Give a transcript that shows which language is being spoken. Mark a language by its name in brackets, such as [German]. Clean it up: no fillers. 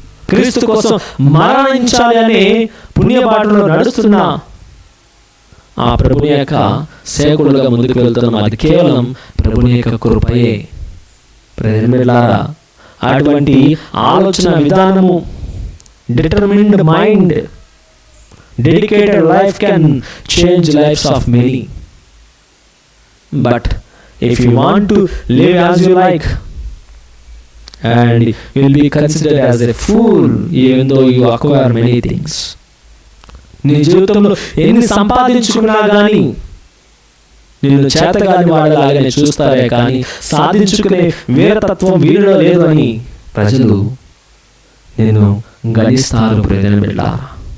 [Telugu] క్రీస్తు కోసం మరణించాలి అనే పుణ్యబాటలో నడుస్తున్న ఆ ప్రభుని యొక్క సేవకులుగా ముందుకు వెళ్తున్నాం. అది కేవలం ప్రభుని యొక్క కృపయే ప్రియమిత్రులారా. అటువంటి ఆలోచన విధానము, [English] Determined mind, dedicated life can change lives of many. But if you want to live as you like and you will be considered as a fool even though you acquire many things. [Telugu] నీ జీవితంలో ఎన్ని సంపాదించుకున్నా కానీ నిన్ను చేతగాని వాడలాగానే చూస్తారే కానీ సాధించుకునే వీరతత్వం వీరిలో లేదు అని ప్రజలు నిన్ను గణిస్తారు ప్రియమిత్రులారా.